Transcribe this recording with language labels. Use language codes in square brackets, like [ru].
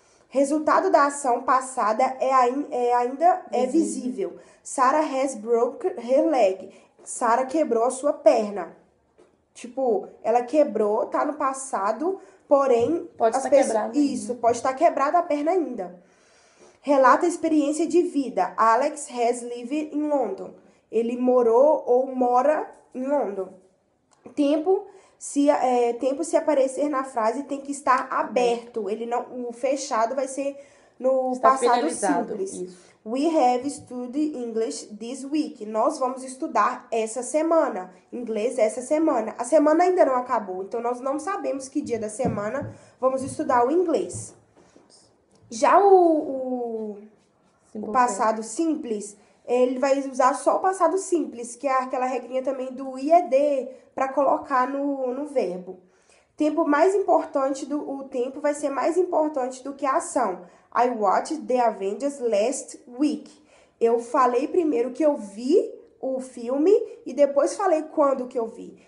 [pt] Resultado da ação passada ainda é visível. [en] Sarah has broken her leg. [pt] Sarah quebrou a sua perna. Tipo, ela quebrou, tá no passado, porém... Pode estar quebrada. Isso, pode estar quebrada a perna ainda. Relata a experiência de vida. [en] Alex has lived in London. [pt] Ele morou ou mora em London. Tempo Tempo se aparecer na frase tem que estar aberto. Ele não, o fechado vai ser no Está passado finalizado. simples. Isso. [en] We have studied English this week. [pt] Nós vamos estudar essa semana. Inglês essa semana. A semana ainda não acabou, então nós não sabemos que dia da semana vamos estudar o inglês. Já o passado simples, ele vai usar só o passado simples, que é aquela regrinha também do IED, para colocar no verbo. O tempo vai ser mais importante do que a ação. [en] I watched The Avengers last week. [pt] Eu falei primeiro que eu vi o filme e depois falei quando que eu vi.